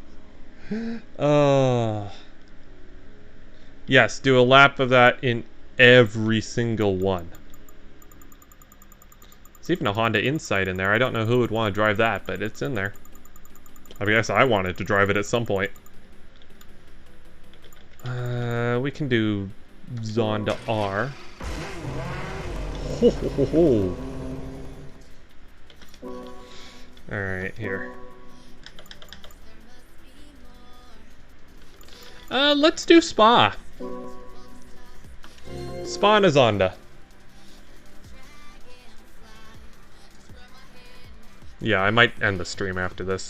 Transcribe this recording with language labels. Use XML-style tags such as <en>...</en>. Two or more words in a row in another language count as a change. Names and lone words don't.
<en>Yes, do a lap of that in every single one. There's even a Honda Insight in there. I don't know who would want to drive that, but it's in there. I guess I wanted to drive it at some point. We can do Zonda R. Ho, ho, ho, ho. Alright, here. Let's do Spa. Spa and a Zonda. Yeah, I might end the stream after this.</en>